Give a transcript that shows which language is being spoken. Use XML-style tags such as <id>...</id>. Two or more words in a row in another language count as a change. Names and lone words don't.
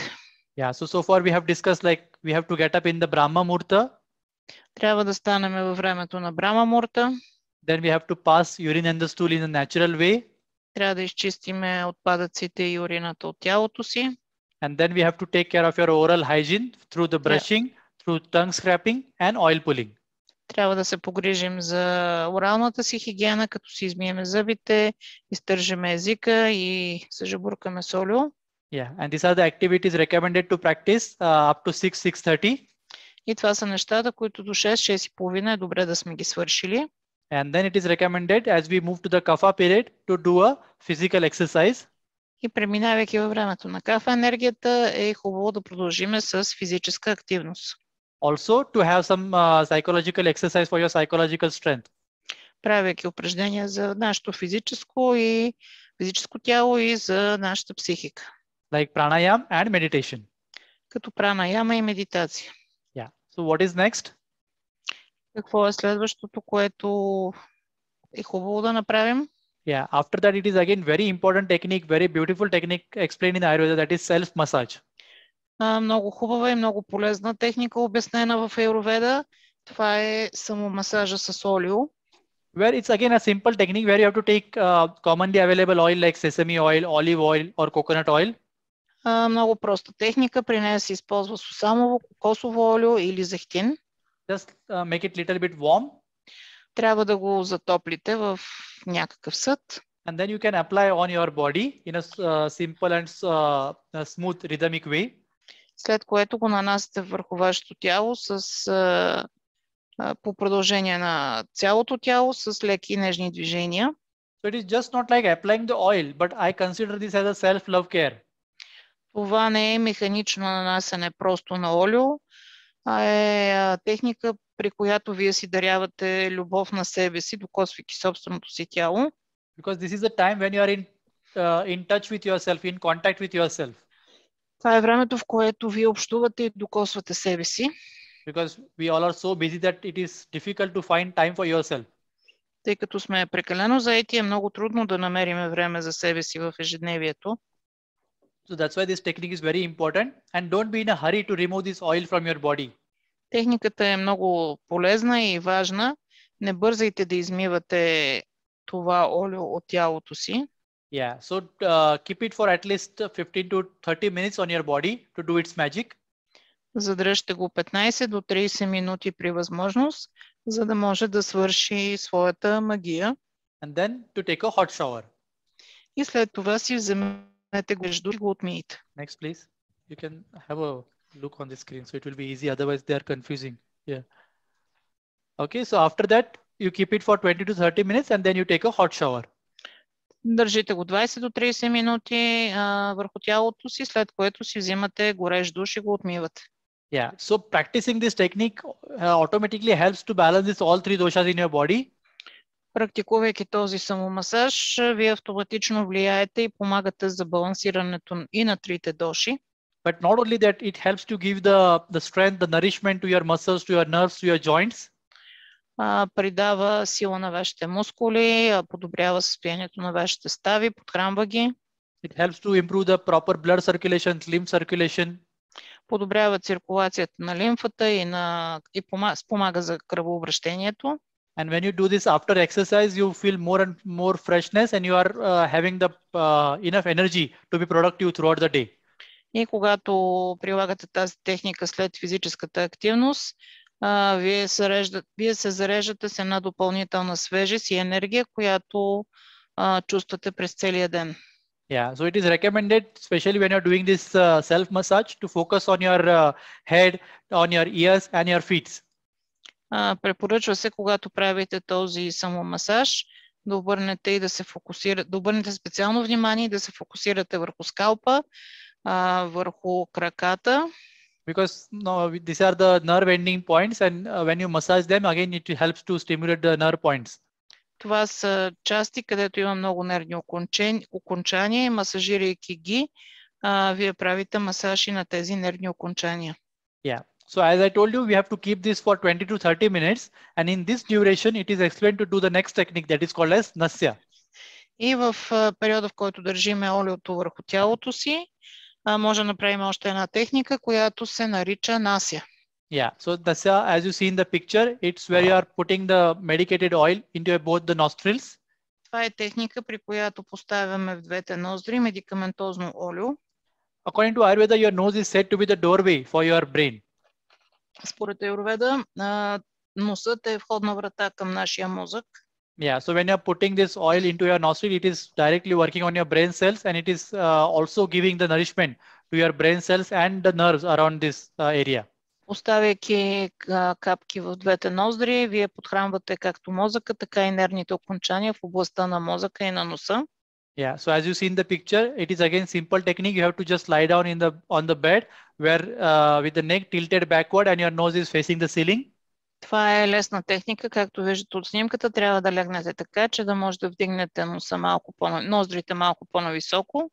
<en>Yeah, so far we have discussed like we have to get up in the Brahma Murta.</en> <bg>Трябва да станем във времето на Брама Мурта.</bg> <en>Then we have to pass urine and the stool in a natural way.</en> <bg>Трябва да изчистиме отпадъците и урината от тялото си.</bg> <en>And then we have to take care of your oral hygiene through the brushing, through tongue scraping and oil pulling.</en> <bg>Трябва да се погрижим за оралната си хигиена, като си измиеме зъбите, изтържеме езика и се жабуркаме с олио.</bg> <en>Yeah, and these are the activities recommended to practice up to 6:30.</en> <bg>И това са нещата, които до 6-6:30 е добре да сме ги свършили.</bg> <en>And then it is recommended as we move to the Kapha period to do a physical exercise.</en> <bg>И преминавайки във времето на Кафа енергията, е хубаво да продължиме с физическа активност.</bg> <en>Also to have some psychological exercise for your psychological strength.</en> <bg>Правейки упражнения за нашето физическо тяло и за нашата психика.</bg> <en>Like pranayam and meditation.</en> <bg>Като пранаяма и медитация.</bg> <en>Yeah. So what is next?</en> <bg>Какво е следващото, което е хубаво да направим?</bg> <en>Yeah. After that, it is again very important technique, very beautiful technique explained in Ayurveda, that is self-massage.</en> <bg>Много хубава и много полезна техника, обяснена в Аюрведа. Това е самомасажа с олио.</bg> <en>Where it's again a simple technique where you have to take commonly available oil like sesame oil, olive oil or coconut oil.</en> <bg>Много проста техника. При нея се използва сусамово, кокосово олио или зехтин.</bg> <en>Just make it little bit warm.</en> <bg>Трябва да го затоплите в някакъв съд.</bg> <en>And then you can apply on your body in a simple and smooth rhythmic way.</en> <bg>След което го нанасяте върху вашето тяло по продължение на цялото тяло с леки и нежни движения.</bg> <en>So it is just not like applying the oil, but I consider this as a self-love care.</en> <bg>Това не е механично нанасяне просто на олио, а е техника, при която вие си дарявате любов на себе си, докосвайки собственото си тяло.</bg> <en>Because this is the time when you are in touch with yourself, in contact with yourself.</en> <bg>Това е времето, в което вие общувате и докосвате себе си.</bg> <en>Because we all are so busy that it is difficult to find time for yourself.</en> <bg>Тъй като сме прекалено заети, е много трудно да намерим време за себе си в ежедневието.</bg> <en>So that's why this technique is very important, and don't be in a hurry to remove this oil from your body.</en> <bg>Техниката е много полезна и важна. Не бързайте да измивате това олио от тялото си.</bg> <en>Yeah, so keep it for at least 15 to 30 minutes on your body to do its magic.</en> <bg>Задръжте го 15 до 30 минути при възможност, за да може да свърши своята магия.</bg> <en>And then to take a hot shower.</en> <bg>И след това си вземете греждо и го отмиете.</bg> <en>Next, please. You can have a look on the screen, so it will be easy. Otherwise, they are confusing. Yeah. Okay, so after that, you keep it for 20 to 30 minutes, and then you take a hot shower.</en> <bg>Държите го 20 до 30 минути върху тялото си, след което си взимате горещ душ и го отмивате.</bg> <en>Yeah, so practicing this technique automatically helps to balance all three doshas in your body.</en> <bg>Практикувайки този самомасаж, вие автоматично влияете и помагате за балансирането и на трите доши.</bg> <en>But not only that, it helps to give the strength, the nourishment to your muscles, to your nerves, to your joints.</en> <bg>Придава сила на вашите мускули, подобрява състоянието на вашите стави, подхранва ги.</bg> <en>It helps to improve the proper blood circulation, lymph circulation.</en> <bg>Подобрява циркулацията на лимфата и спомага за кръвообращението.</bg> <en>And when you do this after exercise, you feel more and more freshness, and you are having the enough energy to be productive throughout the day.</en> <bg>И когато прилагате тази техника след физическата активност, вие се зареждате с една допълнителна свежест и енергия, която чувствате през целия ден.</bg> <en>Yeah, so it is recommended, especially when you're doing this self massage, to focus on your head, on your ears and your feet.</en> <bg>Препоръчва се, когато правите този самомасаж, да обърнете и да се фокусирате, да обърнете специално внимание и да се фокусирате върху скалпа, върху краката.</bg> <en>Because these are the nerve ending points, and when you massage them, again it helps to stimulate the nerve points.</en> <bg>Това са части, където има много нервни окончания и масажирайки ги, вие правите масаж и на тези нервни окончания.</bg> <en>Yeah. So as I told you, we have to keep this for 20 to 30 minutes, and in this duration, it is explained to do the next technique that is called as nasya.</en> <bg>И в периода, в който държиме олиото върху тялото си, може да направим още една техника, която се нарича нася.</bg> <en>Yeah, so nasya, as you see in the picture, it's where you are putting the medicated oil into both the nostrils.</en> <bg>Това е техника, при която поставяме в двете ноздри медикаментозно олио.</bg> <en>According to Ayurveda, your nose is said to be the doorway for your brain.</en> <bg>Според Аюрведа, носът е входна врата към нашия мозък.</bg> <en>Yeah, so when you're putting this oil into your nostril, it is directly working on your brain cells, and it is also giving the nourishment to your brain cells and the nerves around this area.</en> <bg>Оставяйки капки в двете ноздри, вие подхранвате както мозъка, така и нервните окончания в областта на мозъка и на носа.</bg> <en>Yeah, so as you see in the picture, it is again simple technique. You have to just lie down on the bed where with the neck tilted backward and your nose is facing the ceiling.</en> <bg>Това е лесна техника, както виждате от снимката. Трябва да легнете така, че да може да вдигнете ноздрите малко по-нависоко.</bg>